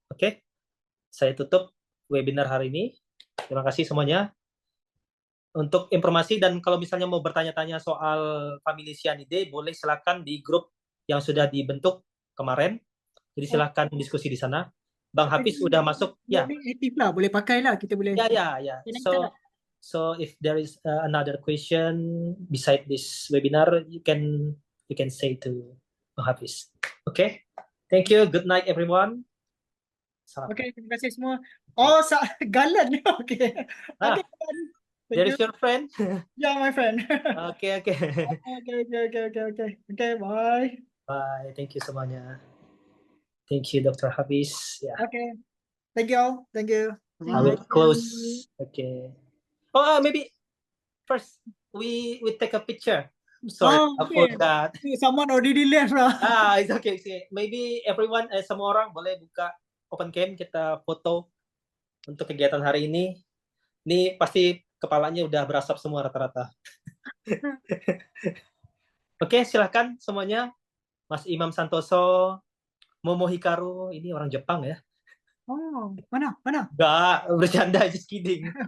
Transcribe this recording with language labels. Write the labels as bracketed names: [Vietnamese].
[Indonesian] Oke, saya tutup webinar hari ini. Terima kasih semuanya. Untuk informasi dan kalau misalnya mau bertanya-tanya soal Family Sciaenidae, boleh silakan di grup yang sudah dibentuk kemarin. Jadi silakan diskusi di sana. Bang Hafiz udah masuk. Ya. Ini aktif lah, boleh pakai lah, kita boleh. Ya. [English] So if there is another question beside this webinar, you can say to Bang Hafiz. Okay. Thank you. Good night everyone. Salam. [Indonesian] Oke, terima kasih semua. Oh, Galan. Oke. Oke. [English] There is your friend. Yeah, my friend. Okay. Okay. Okay, bye. Bye. Thank you [Indonesian] semuanya. [English] Thank you, Dr. Hafiz. Yeah. Okay. Thank you all. Thank you. I will close. Okay. Oh, maybe first we take a picture. Sorry, I forgot. Someone already left lah. It's okay. Maybe everyone, [Indonesian] semua orang boleh buka [English] open cam, [Indonesian] kita foto untuk kegiatan hari ini. Ini pasti kepalanya udah berasap semua rata-rata. Oke, silahkan semuanya. Mas Imam Santoso, Momo Hikaru, ini orang Jepang ya. Oh, mana? Enggak, bercanda, [English] just kidding.